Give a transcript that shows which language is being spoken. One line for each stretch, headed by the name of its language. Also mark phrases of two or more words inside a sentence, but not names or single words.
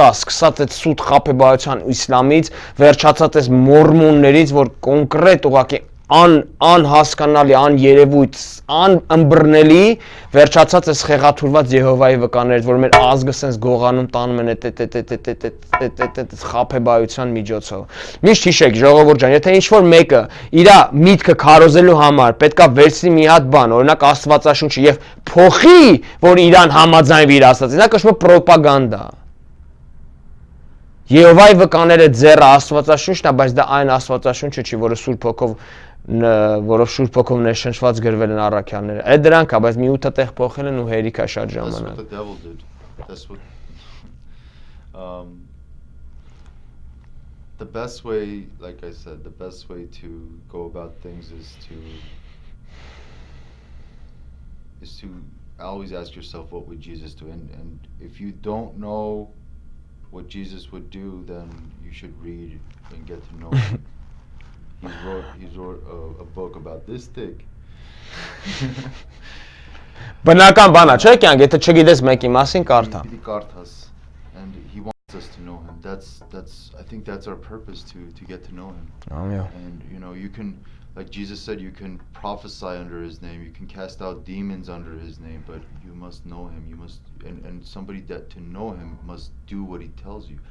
Armenian: է, սկսած այդ սուտ խաբեբայության իսլամից, վերջացած այս մորմոններից, որ կոնկրետ ուղղակի անհասկանալի, աներևույթ, անըմբռնելի, վերջացած այս խեղաթուրված Եհովայի վկաներից, որ մեր ազգը սենց գողանում տանում են այդ խաբեբայության միջոցով։ Միշտ հիշեք, ժողովուրդ ջան, եթե ինչ-որ մեկը իր միտքը քարոզելու համար պետքա վերցնի մի հատ բան, օրինակ Աստվածաշունչը եւ փոխի, որ իրան համաձայնվի իր Աստծին, դա կոչվում է պրոպագանդա։ Եհովայի վկաները ձեռը Աստվածաշունչն է, բայց դա այն Աստվածաշունչը չի, որը Սուրբ Հոգով որով Սուրբ Հոգով ներշնչված գրվել են առաքյալները։ Այդ դրանք է, բայց մի 8 տեղ փոխել են ու հերիք է շատ ժամանակ։
English: The best way, like I said, the best way to go about things is to always ask yourself, what would Jesus do? And if you don't know what Jesus would do, then you should read and get to know him. He wrote a book about this thick.
Armenian: Բնական բան է, չէ՞ կյանք, եթե չգիտես մեկի մասին կարդա։ Պիտի կարդաս,
English: and he wants us to know him. I think that's our purpose to get to know him. And you know, you can, like Jesus said, you can prophesy under his name, you can cast out demons under his name, but you must know him. You must, and somebody that to know him must do what he tells you.